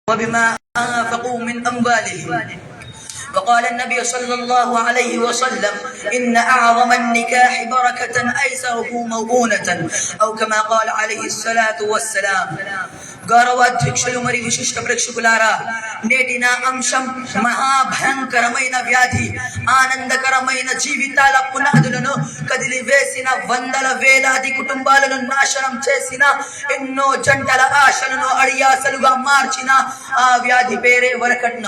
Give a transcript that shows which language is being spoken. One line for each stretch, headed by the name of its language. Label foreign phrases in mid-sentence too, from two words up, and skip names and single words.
Arabic: وبما أنفقوا من أموالهم. وقال النبي صلى الله عليه وسلم إن أعظم النكاح بركة أيسره موؤونة أو كما قال عليه الصلاة والسلام.
Telugu: గౌరవాధ్యక్షులు మరియు విశిష్ట ప్రేక్షకులారా, నేటి నా అంశం మహాభయంకరమైన వ్యాధి ఆనందకరమైన జీవితాల పునాదులను కదిలివేసిన వందల వేలాది కుటుంబాలను నాశనం చేసిన ఎన్నో జంటల ఆశలను అడియాసలుగా మార్చిన ఆ వ్యాధి పేరే వరకట్నం.